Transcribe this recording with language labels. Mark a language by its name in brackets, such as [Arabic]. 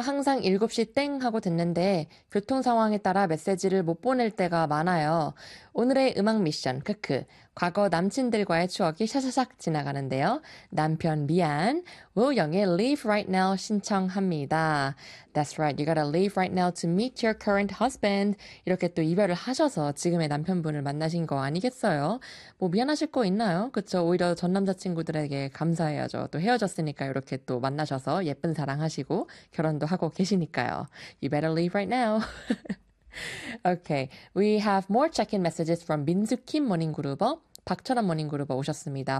[Korean] 항상 7시 땡 하고 듣는데 교통 상황에 따라 메시지를 못 보낼 때가 많아요. 오늘의 음악 미션, 크크. 과거 남친들과의 추억이 샤샤삭 지나가는데요. 남편 미안, Will Young의 Leave Right Now 신청합니다. [English] That's right, you gotta leave right now to meet your current husband. [Korean] 이렇게 또 이별을 하셔서 지금의 남편분을 만나신 거 아니겠어요? 뭐 미안하실 거 있나요? 그쵸, 오히려 전 남자친구들에게 감사해야죠. 또 헤어졌으니까 이렇게 또 만나셔서 예쁜 사랑하시고 결혼도 하고 계시니까요. [English] You better leave right now. Okay, we have more check-in messages from 민수킴 모닝그룹어, 박철한 모닝그룹어 오셨습니다.